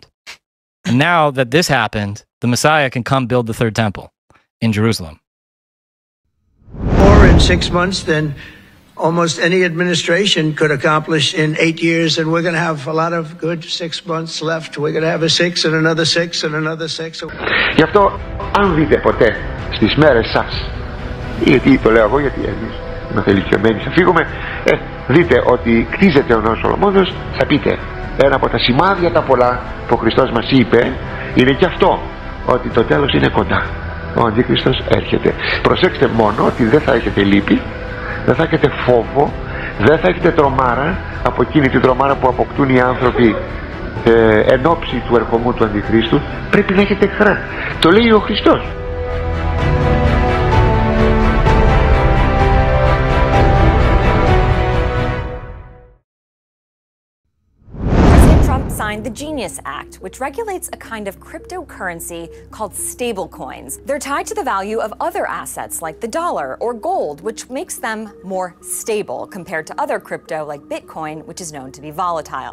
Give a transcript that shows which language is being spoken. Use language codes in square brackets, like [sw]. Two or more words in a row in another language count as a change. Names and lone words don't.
[en] And now that this happened, the Messiah can come build the third temple in Jerusalem. More in 6 months than almost any administration could accomplish in 8 years, and we're going to have a lot of good 6 months left. We're going to have a 6 and another 6 and another 6. [el] Γι' αυτό, αν δείτε ποτέ στις μέρες σας, γιατί το λέω εγώ, γιατί εμείς είμαστε ηλικιωμένοι, θα φύγουμε, δείτε ότι κτίζεται ο νέος Σολομώνος, θα πείτε, ένα από τα σημάδια τα πολλά που ο Χριστός μας είπε, είναι και αυτό, ότι το τέλος είναι κοντά. Ο Αντίχριστος έρχεται. Προσέξτε μόνο ότι δεν θα έχετε λύπη, δεν θα έχετε φόβο, δεν θα έχετε τρομάρα από εκείνη την τρομάρα που αποκτούν οι άνθρωποι εν ώψη του ερχομού του Αντιχρίστου. Πρέπει να έχετε χαρά. Το λέει ο Χριστός. [en] Signed the Genius Act, which regulates a kind of cryptocurrency called stablecoins. They're tied to the value of other assets like the dollar or gold, which makes them more stable compared to other crypto like Bitcoin, which is known to be volatile.